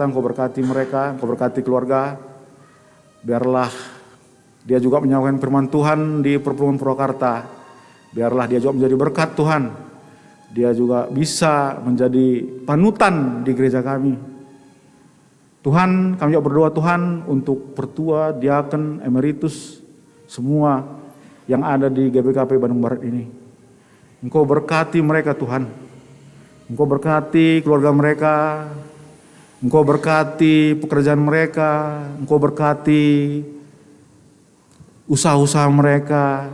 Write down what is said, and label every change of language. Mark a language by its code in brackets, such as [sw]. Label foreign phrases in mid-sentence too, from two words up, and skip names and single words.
[id] Engkau berkati mereka, Engkau berkati keluarga. Biarlah dia juga menyampaikan firman Tuhan di Perpuluhan Purwakarta. Biarlah dia juga menjadi berkat Tuhan. Dia juga bisa menjadi panutan di gereja kami. Tuhan, kami juga berdoa Tuhan untuk pertua, diaken, emeritus, semua yang ada di GBKP Bandung Barat ini. Engkau berkati mereka Tuhan. Engkau berkati keluarga mereka. Engkau berkati pekerjaan mereka. Engkau berkati usaha-usaha mereka.